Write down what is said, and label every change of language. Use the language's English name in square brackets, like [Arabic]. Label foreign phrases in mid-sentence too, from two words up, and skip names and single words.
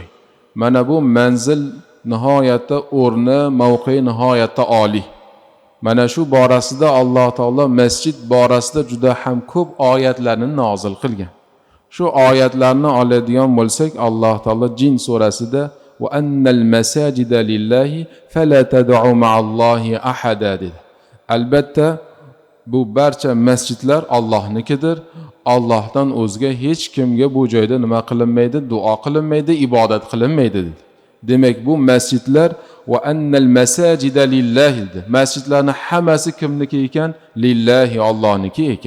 [Uzbek] Mana bu manzil nihoyatda o'rni, mavqei nihoyatda oliy. Mana shu borasida Alloh taolo masjid borasida juda ham ko'p oyatlarni nozil qilgan. Shu oyatlarni oladigan bo'lsak, Alloh taolo Jin surasida [Arabic] وأن المساجد لله فلا تدعوا مع الله أحدا [Uzbek] dedi. Albatta bu barcha masjidlar Allohnikidir. Allohdan o'zga hech kimga bu joyda nima qilinmaydi, duo qilinmaydi, ibodat qilinmaydi dedi. Demak bu masjidlar [Arabic] وأن المساجد لله [Uzbek] dedi. Masjidlarning hammasi kimniki ekan? Lillahi, Allohniki ekan.